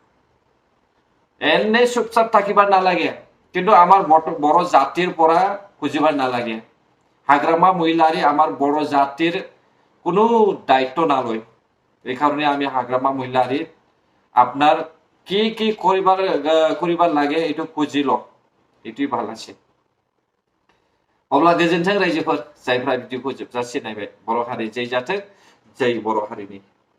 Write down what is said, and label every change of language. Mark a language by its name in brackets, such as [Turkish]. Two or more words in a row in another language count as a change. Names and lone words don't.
[Assamese] এনে চুপচাপ থাকিব নালাগে কিন্তু আমাৰ বড় জাতিৰ পৰা খুজিব নালাগে হাগ্ৰামা মহিলাৰী আমাৰ বড় জাতিৰ কোনো দায়িত্ব নলয় এই কাৰণে আমি হাগ্ৰামা মহিলাৰী আপোনাৰ কি কৰিব লাগে এইটো খুজি লওক এইটোই ভাল আছে [Bodo] अब्ला गोजोन्थों रायजोफोर जायफ्रा भिडिअखौ जोबजासे नायबाय बर' हारि जै जाथों जै बर' हारिनि